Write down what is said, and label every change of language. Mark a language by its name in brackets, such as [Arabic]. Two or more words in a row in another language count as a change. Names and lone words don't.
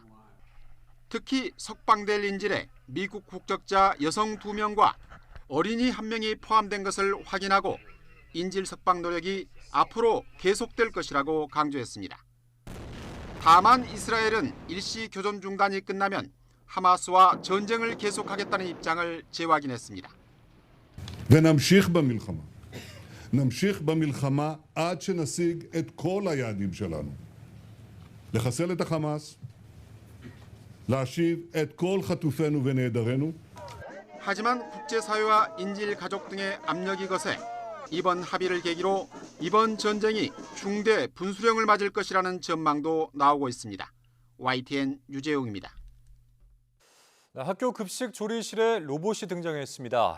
[Korean] 특히 석방될 인질에 미국 국적자 여성 2명과 어린이 1명이 포함된 것을 확인하고 인질 석방 노력이 앞으로 계속될 것이라고 강조했습니다. 다만 이스라엘은 일시 교전 중단이 끝나면 하마스와 전쟁을 계속하겠다는 입장을 재확인했습니다. [Hebrew] ונמשיך במלחמה. נמשיך במלחמה עד שנשיג את כל היעדים שלנו. לחסל את החמאס, להשיב את כל חטופינו ונעדרינו. [Korean] 하지만 국제사회와 인질 가족 등의 압력이 거세 이번 합의를 계기로 이번 전쟁이 중대 분수령을 맞을 것이라는 전망도 나오고 있습니다. YTN 유재용입니다. 학교 급식 조리실에 로봇이 등장했습니다.